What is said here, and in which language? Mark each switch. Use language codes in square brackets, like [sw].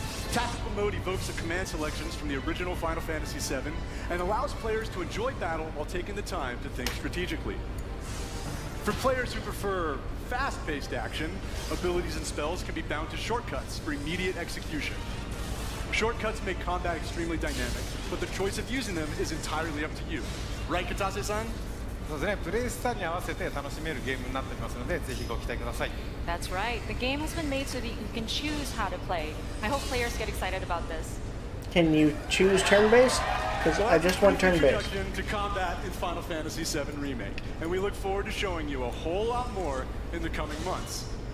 [en] Tactical mode evokes the command selections from the original Final Fantasy VII and allows players to enjoy battle while taking the time to think strategically. For players who prefer fast-paced action, abilities and spells can be bound to shortcuts for immediate execution. Shortcuts make combat extremely dynamic, but the choice of using them is entirely up to you. Right, Katase-san? [ja] そうですね、プレイスタイルに合わせて楽しめるゲームになっておりますので、ぜひご期待ください。 [en] That's right. The game has been made so that you can choose how to play. I hope players get excited about this. Can you choose turn-based? Because I just want turn-based. Introduction to combat in Final Fantasy VII Remake, and we look forward to showing you a whole lot more in the coming months.